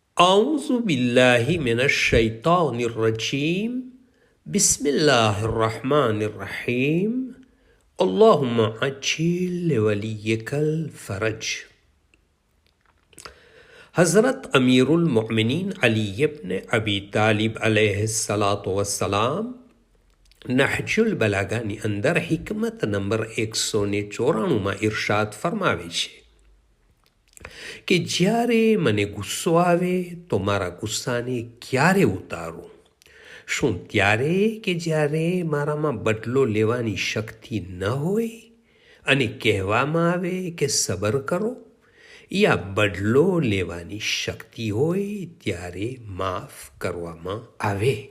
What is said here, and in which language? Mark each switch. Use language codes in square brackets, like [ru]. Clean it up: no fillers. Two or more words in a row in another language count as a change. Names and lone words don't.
[ar] أعوذ بالله من الشيطان الرجيم بسم الله الرحمن الرحيم اللهم عجل لوليك الفرج. [gu] हज़रत अमीरुल मोमिनीन अली इब्न अबी तालिब अलैहिस्सलाम નહજુલ બલાગાની અંદર હિકમત નંબર 194માં ઇરશાદ ફરમાવે છે કે જ્યારે મને ગુસ્સો આવે તો મારા ગુસ્સાને ક્યારે ઉતારું? શું ત્યારે કે જ્યારે મારામાં બદલો લેવાની શક્તિ ન હોય અને કહેવામાં આવે કે સબર કરો, યા બદલો લેવાની શક્તિ હોય ત્યારે માફ કરવામાં આવે?